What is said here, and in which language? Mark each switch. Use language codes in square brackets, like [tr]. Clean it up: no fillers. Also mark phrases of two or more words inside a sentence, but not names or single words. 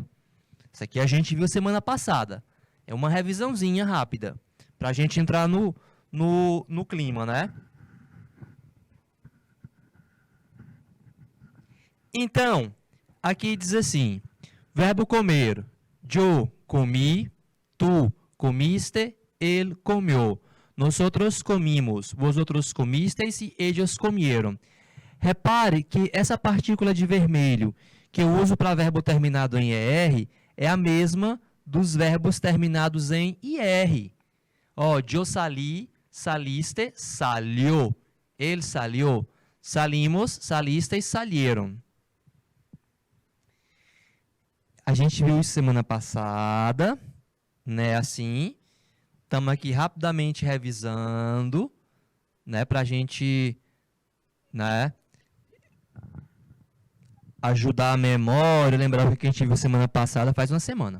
[pt] Isso aqui a gente viu semana passada. É uma revisãozinha rápida, para a gente entrar no clima, né? Então, aqui diz assim, verbo comer, [es] yo comi, tu comiste, él comió. Nosotros comimos, vosotros comisteis e ellos comieron. [pt] Repare que essa partícula de vermelho que eu uso para verbo terminado em ER é a mesma dos verbos terminados em IR. Ó, [es] yo salí, saliste, salió. Él salió. Salimos, salisteis, salieron. [pt] A gente viu isso semana passada, né? Assim, estamos aqui rapidamente revisando, né? Para a gente, né? Ajudar a memória, lembrar o que a gente viu semana passada, faz uma semana.